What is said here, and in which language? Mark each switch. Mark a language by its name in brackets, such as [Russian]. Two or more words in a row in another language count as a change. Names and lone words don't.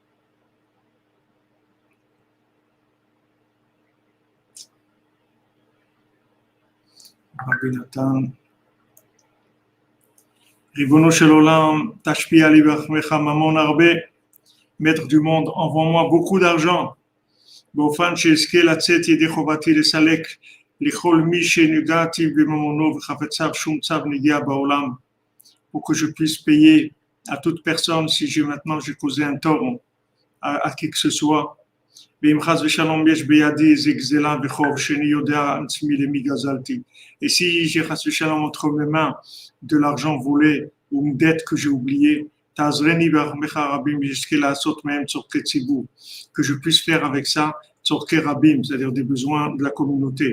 [Hebrew] רבי נתן. רבונו של עולם, תשפיע לי ברחמיך ממון הרבה. [French] Maître du monde, envoie-moi beaucoup d'argent. [Hebrew] באופן שאזכה לצאת ידי חובתי לסלק לכל מי שנגעתי בממונו וחפציו שום צו נגיע בעולם, [French] pour que je puisse payer à toute personne si maintenant j'ai causé un tort à qui que ce soit. Et si j'ai entre mes mains de l'argent volé ou une dette que j'ai oubliée, que je puisse faire avec ça [Hebrew] צורכי רבים, [French] c'est-à-dire des besoins de la communauté.